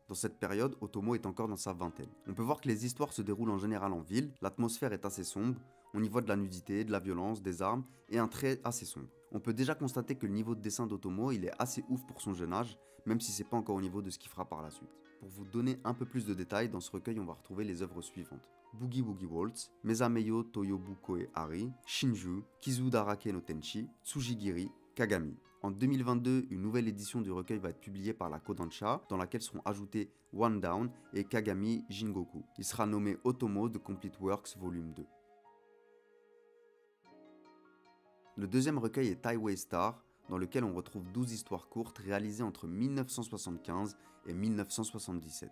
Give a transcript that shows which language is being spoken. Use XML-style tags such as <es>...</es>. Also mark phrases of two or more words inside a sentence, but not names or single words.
<fr>Dans cette période, Otomo est encore dans sa vingtaine. On peut voir que les histoires se déroulent en général en ville, l'atmosphère est assez sombre, on y voit de la nudité, de la violence, des armes et un trait assez sombre. On peut déjà constater que le niveau de dessin d'Otomo il est assez ouf pour son jeune âge, même si c'est pas encore au niveau de ce qu'il fera par la suite. Pour vous donner un peu plus de détails, dans ce recueil on va retrouver les œuvres suivantes. Boogie Woogie Waltz, Mezameyo Toyobu Koe Hari, Shinju, Kizudarake no Tenchi, Tsujigiri, Kagami. En 2022, une nouvelle édition du recueil va être publiée par la Kodansha, dans laquelle seront ajoutés One Down et Kagami Jingoku. Il sera nommé Otomo The Complete Works Volume 2. Le deuxième recueil est Highway Star, dans lequel on retrouve 12 histoires courtes réalisées entre 1975 et 1977.</fr>